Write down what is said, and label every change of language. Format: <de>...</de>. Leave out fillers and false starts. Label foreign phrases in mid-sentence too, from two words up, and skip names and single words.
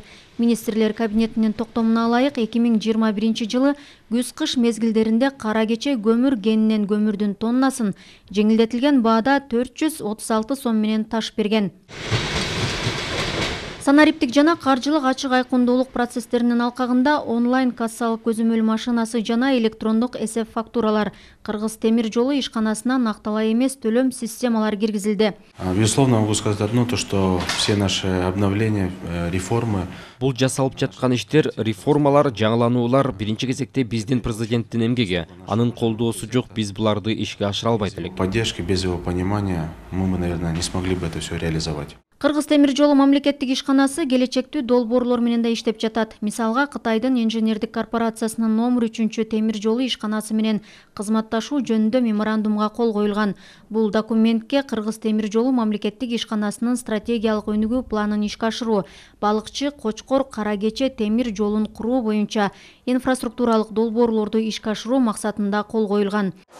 <ky>Министрлер кабинетинин токтомуна ылайык 2021 жылы күз-кыш мезгилдеринде кара кече көмүр кенинен көмүрдүн тоннасын жеңилдетилген баада 436 сом менен ташып берген. Санариптик жана каржылык ачык айкындуулук процесстеринин алкагында онлайн кассалык көзөмөл машинасы жана электрондук эсеп фактуралар Кыргыз темир жолу ишканасына накталай эмес төлөм системалары киргизилди.</ky> <ru>Безусловно, могу сказать одно, то что все наши обновления, реформы.</ru> <ky>Бул жасалып жаткан иштер, реформалар, жаңылануулар биринчи кезекте биздин президенттин эмгеги. Анын колдоосу жок, биз буларды ишке ашыра албайт элек.</ky> <ru>Поддержки, без его понимания мы бы, наверное, не смогли бы это все реализовать.</ru> <ky>Кыргыз темир жолу мамлекеттик ишканасы келечектүү долбоорлор менен да иштеп жатат. Мисалга, Кытайдын инженердик корпорациясынын номер 3 темир жолу ишканасы менен кызматташуу жөнүндө меморандумга кол коюлган. Бул документке Кыргыз темир жолу мамлекеттик ишканасынын стратегиялык өнүгүү планын ишке ашыруу, балыкчы, Кочкор, Кара кече темир жолун куруу боюнча инфраструктуралык долбоорлорду ишке ашыруу максатында кол коюлган.</ky>